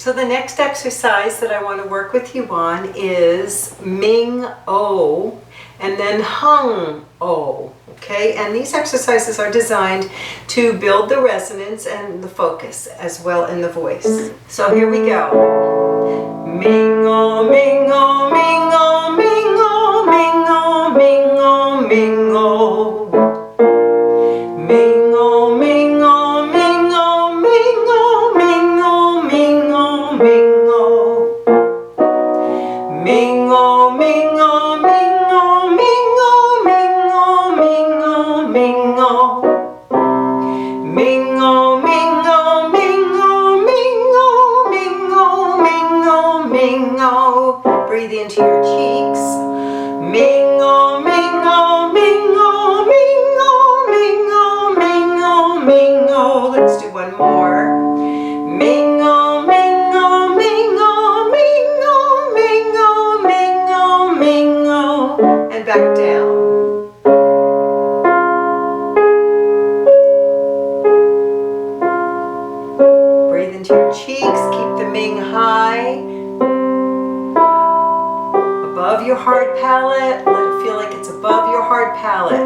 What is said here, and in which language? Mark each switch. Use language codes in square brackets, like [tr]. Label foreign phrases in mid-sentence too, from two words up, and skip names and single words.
[en] So the next exercise that I want to work with you on is Ming O and then Hung O. Okay, and these exercises are designed to build the resonance and the focus as well in the voice. So here we go. Ming O, Ming O, Ming O, Ming O, Ming O, Ming O, Ming O. Ming O, Ming O, Ming O, Ming O, Ming O, Ming O, Ming O. Ming O, Ming O, Ming O, Ming O, Ming O, Ming O, Ming O. Ming O, Ming O, Ming O, Ming O, Ming O, Ming O, Ming O. Breathe into your cheeks. Ming O, Ming O, Ming O, Ming O, Ming O, Ming O, Ming O. Let's do one more. Ming O, Ming O, Ming O, Ming O, Ming O, Ming O, Ming O. And back down. Breathe into your cheeks. Keep the Ming high. Above your hard palate. Let it feel like it's above your hard palate.